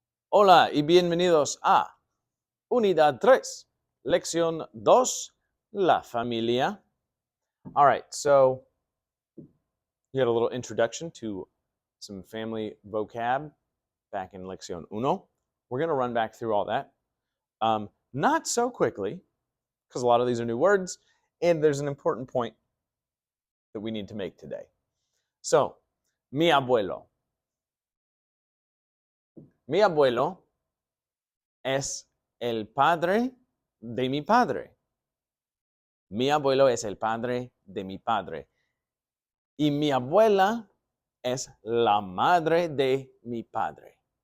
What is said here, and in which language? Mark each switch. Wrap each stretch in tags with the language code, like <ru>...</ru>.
<es>Hola y bienvenidos a Unidad 3, Lección 2, La familia.</es> <en>All right, so you had a little introduction to some family vocab back in Lección 1. We're going to run back through all that. Not so quickly, because a lot of these are new words, and there's an important point that we need to make today. So,</en> <es>mi abuelo. Mi abuelo es el padre de mi padre. Mi abuelo es el padre de mi padre. Y mi abuela es la madre de mi padre.</es>